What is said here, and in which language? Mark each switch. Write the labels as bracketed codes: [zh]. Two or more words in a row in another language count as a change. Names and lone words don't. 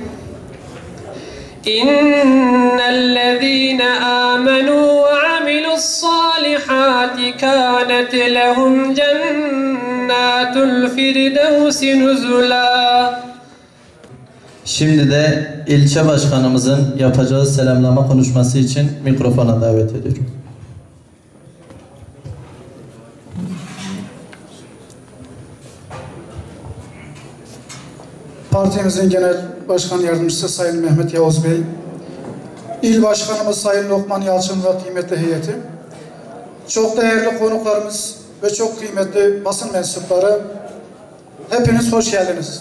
[ar] إن الذين آمنوا وعملوا الصالحات كانت لهم جنات الفردوس نزلا. [tr] Şimdi de ilçe başkanımızın yapacağı selamlama konuşması için mikrofona davet ediyorum. Partimizin Genel Başkan Yardımcısı Sayın Mehmet Yavuz Bey, İl Başkanımız Sayın Lokman Yalçın ve kıymetli heyeti, çok değerli konuklarımız ve çok kıymetli basın mensupları, hepiniz hoş geldiniz.